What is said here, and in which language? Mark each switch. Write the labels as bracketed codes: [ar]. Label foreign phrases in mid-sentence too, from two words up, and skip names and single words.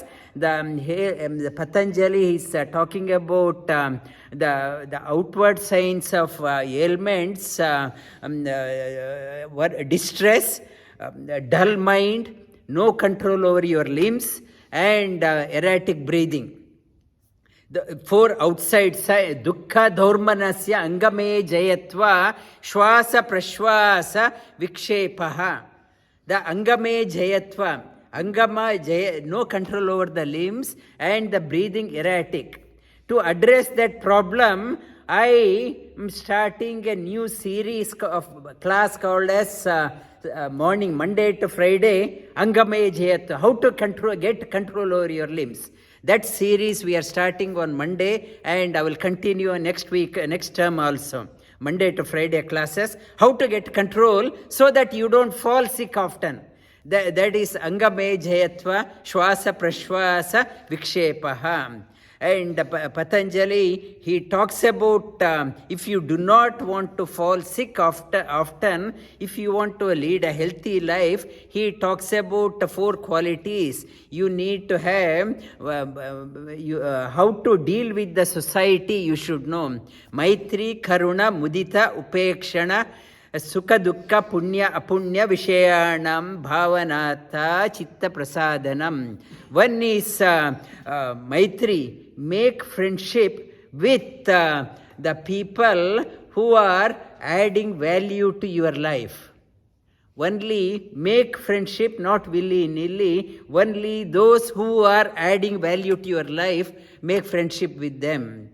[en] The Patanjali is talking about the outward signs of ailments, distress, dull mind, no control over your limbs, and erratic breathing. The four outside side, [sa] dukkha dhaurmanasya angame jayatva shwasa prashwasa vikshepaha. [en] The [sa] angame jayatva, [en] no control over the limbs, and the breathing erratic. To address that problem, I am starting a new series of class called as morning, Monday to Friday, [sa] angame jayatva, [en] how to get control over your limbs. That series we are starting on Monday, and I will continue next week, next term also. Monday to Friday classes, how to get control so that you don't fall sick often. That is [sa] angame jayatva, shwasa prashwasa vikshepaha. [en] And Patanjali, he talks about if you do not want to fall sick often, if you want to lead a healthy life, he talks about the four qualities you need to have. How to deal with the society, you should know. [sa] Maitri, Karuna, Mudita, Upekshana, Sukha Dukkha Punya Apunya Vishayanam Bhavanata Chitta Prasadanam. [en] One is Maitri, make friendship with the people who are adding value to your life. Only make friendship, not willy-nilly. Only those who are adding value to your life, make friendship with them.